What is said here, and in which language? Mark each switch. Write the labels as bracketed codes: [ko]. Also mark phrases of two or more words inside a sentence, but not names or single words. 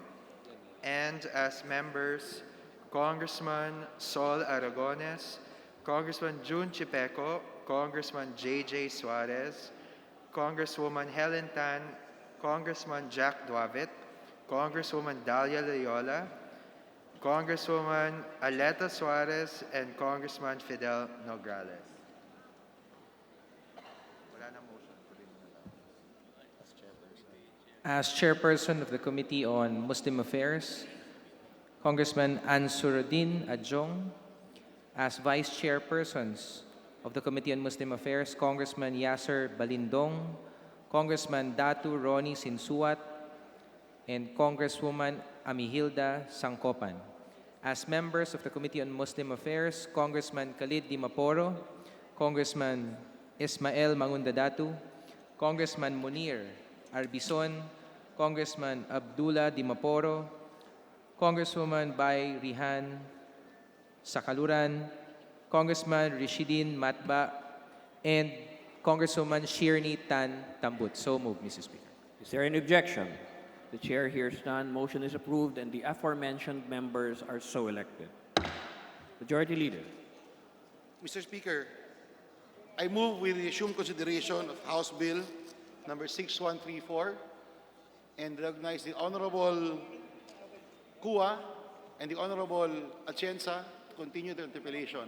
[en] And as members, Congressman Sol Aragones, Congressman June Chipeco, Congressman J.J. Suarez, Congresswoman Helen Tan, Congressman Jack Duavit, Congresswoman Dalia Loyola, Congresswoman Aleta Suarez, and Congressman Fidel Nograles. As chairperson of the Committee on Muslim Affairs, Congressman Ansuruddin Adjong. As vice chairpersons of the Committee on Muslim Affairs, Congressman Yasser Balindong, Congressman Datu Ronnie Sinsuat, and Congresswoman Amihilda Sangkopan. As members of the Committee on Muslim Affairs, Congressman Khalid Dimaporo, Congressman Ismael Mangundadatu, Congressman Munir Arbison, Congressman Abdullah Dimaporo, Congresswoman Bai Rihan Sakaluran, Congressman Rishidin Matba, and Congresswoman Shirney Tan Tambut. So moved, Mr. Speaker. Is there any objection? The chair hears none. Motion is approved, and the aforementioned members are so elected. Majority Leader. Mr. Speaker, I move with the assumed consideration of House Bill number 6134 and recognize the Honorable Kua and the Honorable Atienza to continue the interpellation.